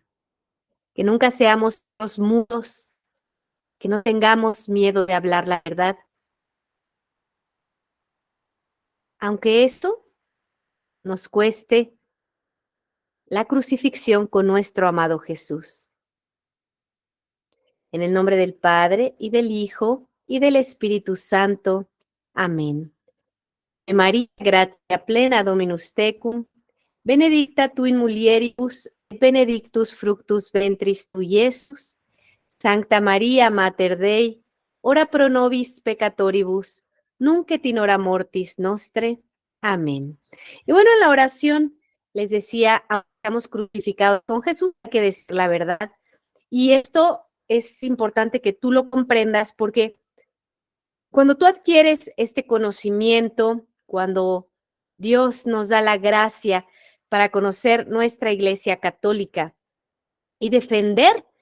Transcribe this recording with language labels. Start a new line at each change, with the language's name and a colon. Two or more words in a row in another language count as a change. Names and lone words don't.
Spanish: Que nunca seamos mudos, que no tengamos miedo de hablar la verdad, aunque esto nos cueste la crucifixión con nuestro amado Jesús. En el nombre del Padre, y del Hijo, y del Espíritu Santo. Amén.
Latin: María, gratia plena, Dominus tecum, benedicta tu in mulieribus, et benedictus fructus ventris tui, Iesus. Sancta María, Mater Dei, ora pro nobis peccatoribus, nunc et in hora mortis nostre.
Spanish: Amén. Y bueno, en la oración les decía, estamos crucificados con Jesús, hay que decir la verdad. Y esto es importante que tú lo comprendas porque cuando tú adquieres este conocimiento, cuando Dios nos da la gracia para conocer nuestra Iglesia católica y defender